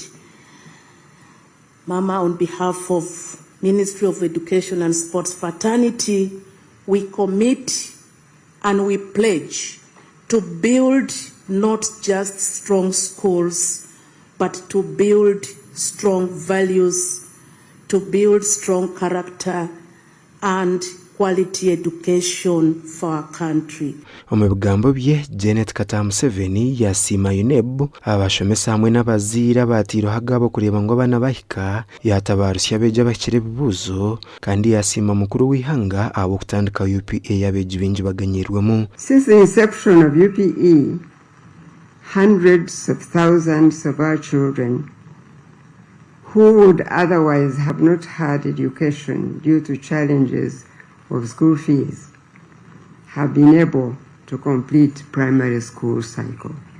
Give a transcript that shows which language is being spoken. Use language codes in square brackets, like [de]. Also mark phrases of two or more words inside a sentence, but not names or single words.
[en] Mama, on behalf of Ministry of Education and Sports Fraternity, we commit and we pledge to build not just strong schools, but to build strong values, to build strong character and quality education for our country. [nyn] Omu bigambo bye Janet Kataa Museveni yasiima UNEB abashomesa hamwe n'abaziire abatiirweho agabo kureba ngu abaana bahika, yatabarusya abeegi abahikire ebibuuzo kandi yasiima mukuru w'ihanga ab'okutandika UPA abeegi bingi baganyirwemu. [en] Since the inception of UPA, hundreds of thousands of our children who would otherwise have not had education due to challenges of school fees have been able to complete primary school cycle.